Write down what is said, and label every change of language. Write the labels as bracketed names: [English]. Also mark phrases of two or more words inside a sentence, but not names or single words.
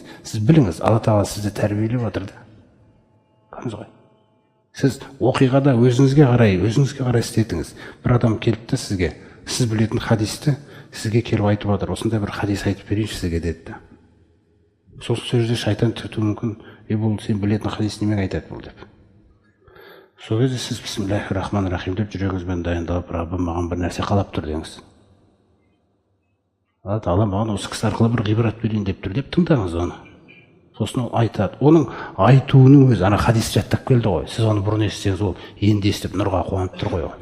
[Kazakh] Сіз біліңіз, Алла тағала сізді тәрбиелеп отыр да. Сіз оқиғада өзіңізге қарай істетіңіз. Бір адам келіпті сізге, сіз білетін хадисті сізге келіп айтып отыр. Осындай бір хадис айтып берейінші сізге деді. Сол сөзде шайтан түртуі мүмкін. Бұл сен білетін хадис немен айтады бұл деп. Сол кезде сіз [Arabic] بسم الله الرحمن الرحيم [Kazakh] деп жүрегіңізбен дайындалып, Раббым маған бір нәрсе қалап тұр деңіз. Алла тағала маған осы кісі арқылы бір ғибрат берейін деп тұр деп тыңдаңыз оны. Сосын ол айтады. Оның айтуының өзі, ана хадис жаттап келді ғой. Сіз оны бұрын естісеңіз, ол енді естіп нұрға қуанып тұр ғой.